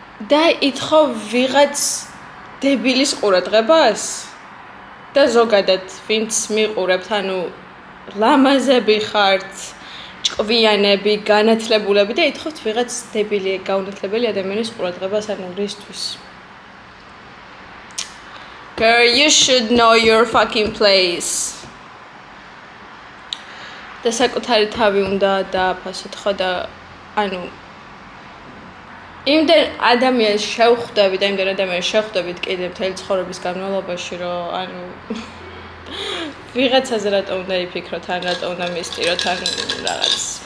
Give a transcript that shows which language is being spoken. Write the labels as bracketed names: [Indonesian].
[Georgian] და ითხოვ ვიღაც დებილის ყურადღებას და ზოგადად ვინც მიყურებთ, ანუ ლამაზები ხართ, ჭკვიანები, განათლებულები და ითხოვთ ვიღაც დებილი გაუნათლებელი ადამიანის ყურადღებას, ანუ რისთვის? [English] Girl, you should know your fucking place. [Georgian] და საკუთარი თავი უნდა დააფასოთ, ხო და ანუ იმდენ ადამიანს შევხვდები და იმდენ ადამიანს შევხვდებით კიდე მთელი ცხოვრების განმავლობაში, რომ ანუ ვიღაცაზე რატო უნდა იფიქროთ, ან რატო უნდა მისტიროთ, ან რაღაც.